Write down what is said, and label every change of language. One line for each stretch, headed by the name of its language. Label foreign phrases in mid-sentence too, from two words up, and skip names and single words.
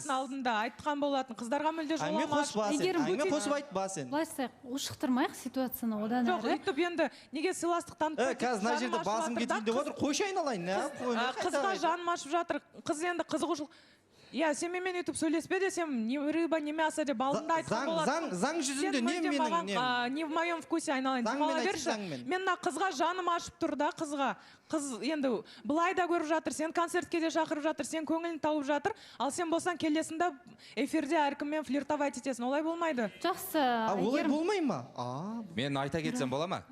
Kazakh: Алдында айтқан болатын, қыздарға мүлде жоламаш. Әңгіме қосып айтпа сен. Былайша ушықтырмайық ситуацияны одан әрі. Жоқ, үйтіп енді неге сыйластық танытпайды? Қазір мына жерде басым кетейін деп отыр, қойшы айналайын. Қызға жаным ашып жатыр. Қыз енді қызығушылық. Я, сен мен өйтіп сөйлеспе десем,
Russian: не рыба, не мясо
Kazakh: деп алдында айтқан болады. Заң жүзінде не менің нем?
Russian: Не в моем вкусе айналайын.
Kazakh: Мен қызға жаным ашып тұр да, қызға. Қыз енді былай да көріп жатыр, сен концертке де шақырып жатыр, сен көңілін тауып жатыр, ал сен болсан келесінде эфирде әркіммен флиртовать етесің. Олай болмайды. Жақсы. Олай болмай ма? Мен айта кетсем бола ма?